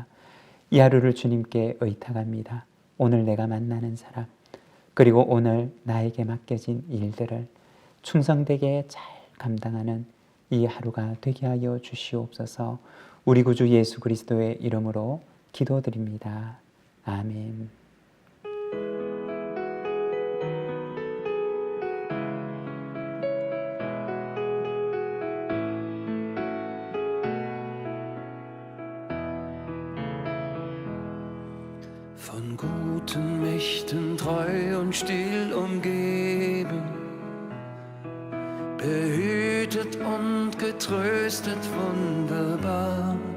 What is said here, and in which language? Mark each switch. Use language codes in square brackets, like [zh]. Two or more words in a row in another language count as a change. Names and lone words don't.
[ko] 이 하루를 주님께 의탁합니다. 오늘 내가 만나는 사람, 그리고 오늘 나에게 맡겨진 일들을 충성되게 잘 감당하는 이 하루가 되게 하여 주시옵소서. 우리 구주 예수 그리스도의 이름으로 기도드립니다. 아멘. [de] Von guten Mächten treu und still umgeben, behütet und getröstet wunderbar.